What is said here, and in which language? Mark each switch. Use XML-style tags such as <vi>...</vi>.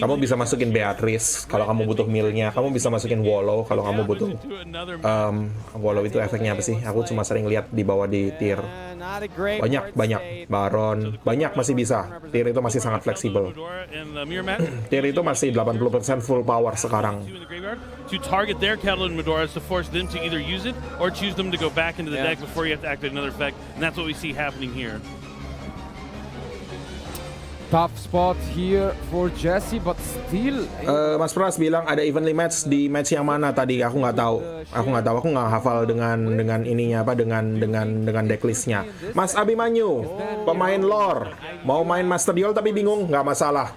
<id>Kamu bisa masukin Beatrice kalau kamu butuh millnya. Kamu bisa masukin Wallow kalau kamu butuh. Wallow itu efeknya apa sih? Aku cuma sering lihat di bawah di tier. Banyak Baron, banyak masih bisa. Tier itu masih sangat fleksibel. Tier itu masih 80% full power sekarang.</id> <en>To target their Kettle and Medoras to force them to either use it or choose them to go back into the deck before you have to activate another effect, and that's what we see happening here. Tough spot here for Jesse, but still.</en> <id>Mas Pras bilang ada</id> <en>evenly match</en> <id>di match yang mana tadi? Aku nggak tahu. Aku nggak hafal dengan ininya apa dengan decklistnya. Mas Abimanyu, pemain lore, mau main Master Duel tapi bingung, nggak masalah.</id>